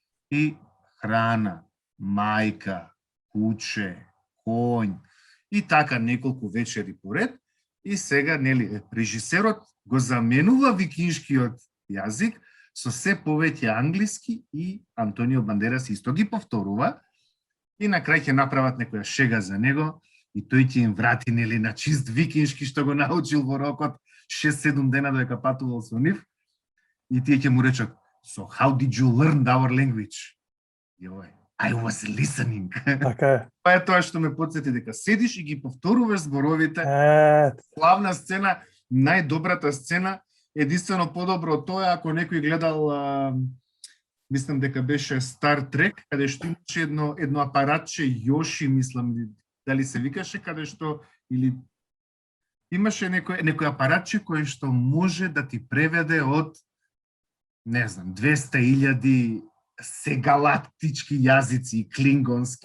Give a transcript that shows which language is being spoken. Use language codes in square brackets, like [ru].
[mk] И храна, мајка, куче, конј, и така неколку вечери поред, и сега, нели, режисерот го заменува викиншкиот јазик со се повеќе англиски и Антонио Бандерас исто ги повторува и на крај ќе направат некоја шега за него и тој ќе им врати, нели, на чист викиншки што го научил во рокот 6-7 дена додека патувал со нив и тие ќе му речат [en] "So how did you learn our language?" Јој, I was listening. [mk] Така е. Тоа е тоа што ме потсети дека седиш и ги повторуваш зборовите. Славна сцена, најдобрата сцена, единствено подобро од тоа ако некој гледал, мислам дека беше Star Trek, каде што имаше едно апаратче Йоши, мислам, дали се викаше, каде што или имаше некој апаратче кој што може да ти преведе од не знам 200.000 сегалактички јазици, клингонски.